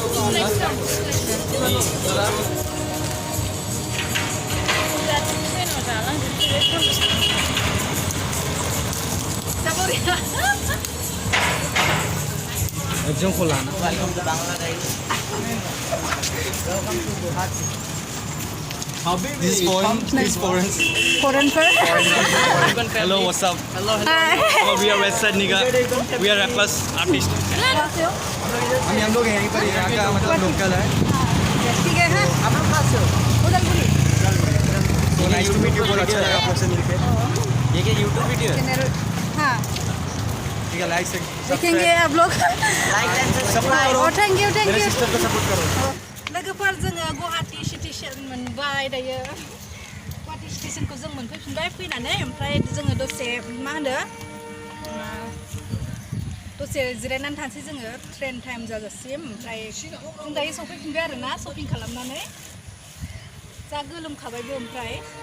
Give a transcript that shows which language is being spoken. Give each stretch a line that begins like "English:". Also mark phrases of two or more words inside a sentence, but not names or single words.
Bodo: जोंखौ लाना
English: This foreign. Hello, what's up? Hi. Oh, we are West Side nigga. We are rappers, artists.
Hindi: हम लोग यहीं पर यहाँ का मतलब लोकल है ठीक है हाँ आप लोग कहाँ से हो उदलगुरी तो
English: nice to meet you
Hindi: बहुत अच्छा लगा आपसे मिलके ये क्या यूट्यूब वीडियो है हाँ ठीक है लाइक से देखेंगे आप लोग
English: like and subscribe
Hindi: और
English: thank you
Hindi: मेरे सिस्टर को सपोर्ट करो
Bodo: लोगोफोर जोङो गुवाहाटी स्टेशन मोनबाय दायो गुवाहाटी स्टेशनखौ जों मोनफैफिनबाय फैनानै ओमफ्राय जोङो दसे मा होनो दसे जिरायनानै थानोसै जोङो
English: train time
Bodo: जाजासिम ओमफ्राय जों दायो सफैफिनबाय आरोना शपिं खालामनानै जा गोलोमखाबायबो ओमफ्राय